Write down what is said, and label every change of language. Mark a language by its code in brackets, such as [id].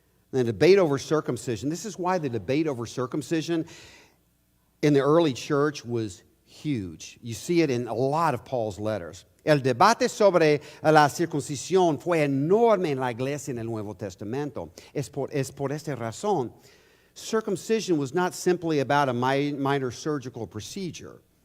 [en] The debate over circumcision, this is why the debate over circumcision in the early church was huge. You see it in a lot of Paul's letters. [es] El debate sobre la circuncisión fue enorme en la iglesia en el Nuevo Testamento. Es por esta razón. [en] Circumcision was not simply about a minor surgical procedure.